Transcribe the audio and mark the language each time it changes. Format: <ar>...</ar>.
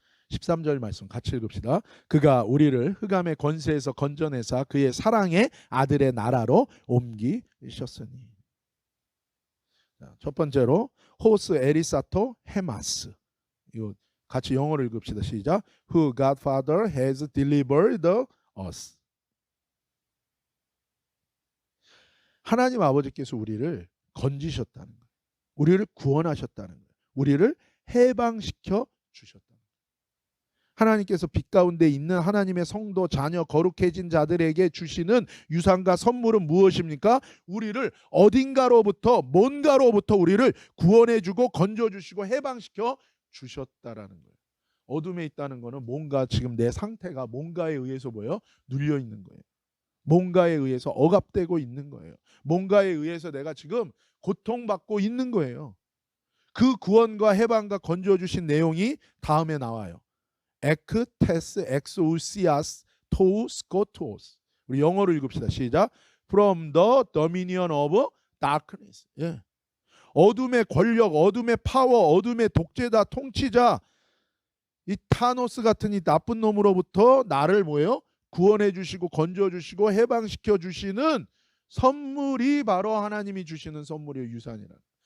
<ko>13절 말씀 같이 읽읍시다. 그가 우리를 흑암의 권세에서 건져내사 그의 사랑의 아들의 나라로 옮기셨으니. 첫 번째로</ko> <el>호스 에리사토 헤마스.</el> <ko>이거 같이 영어로 읽읍시다. 시작.</ko> <en>Who God Father has delivered us.</en> <ko>하나님 아버지께서 우리를 건지셨다는 거예요. 우리를 구원하셨다는 거예요. 우리를 해방시켜 주셨다는 거예요. 하나님께서 빛 가운데 있는 하나님의 성도 자녀 거룩해진 자들에게 주시는 유산과 선물은 무엇입니까? 우리를 어딘가로부터 뭔가로부터 우리를 구원해주고 건져주시고 해방시켜 주셨다라는 거예요. 어둠에 있다는 거는 뭔가 지금 내 상태가 뭔가에 의해서 뭐예요? 눌려 있는 거예요. 뭔가에 의해서 억압되고 있는 거예요. 뭔가에 의해서 내가 지금 고통받고 있는 거예요. 그 구원과 해방과 건져주신 내용이 다음에 나와요.</ko> <el>에크 테스 엑소시아스 토우 스코토스.</el> <ko>우리 영어로 읽읍시다. 시작.</ko> <en>From the dominion of darkness.</en> <ko>예. 어둠의 권력, 어둠의 파워, 어둠의 독재자, 통치자, 이 타노스 같은 이 나쁜 놈으로부터 나를 뭐예요? 구원해 주시고 건져 주시고 해방시켜 주시는 선물이 바로 하나님이 주시는 선물이에요. 유산이라는.</ko>